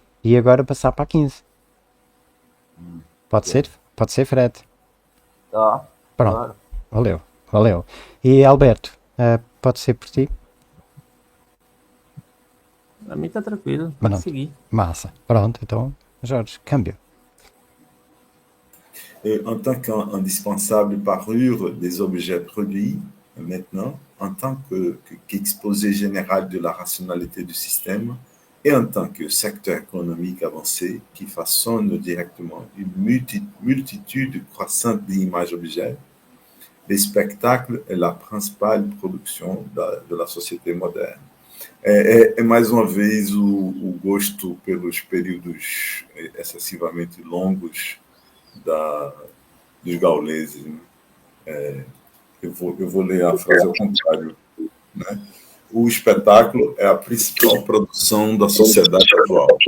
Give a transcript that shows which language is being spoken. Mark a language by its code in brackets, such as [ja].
[pt] E agora passar para a 15. Pode ser? Pode ser, Fred? Tá, Pronto. claro. Valeu. E Alberto, pode ser por ti? Pra mim tá tranquilo, pode Pronto. seguir. Massa. Pronto, então, Jorge, câmbio. [fr] En tant qu'indispensable parure des objets produits, maintenant, en tant qu'exposé général de la rationalité du système, et en tant que secteur économique avancé qui façonne directement une multitude croissante d'images-objets, les spectacles est la principale production de la société moderne. [pt] Mais uma vez o gosto pelos períodos excessivamente longos dos gauleses. Né? Eu vou ler a frase ao contrário. Né? O espetáculo é a principal produção da sociedade atual.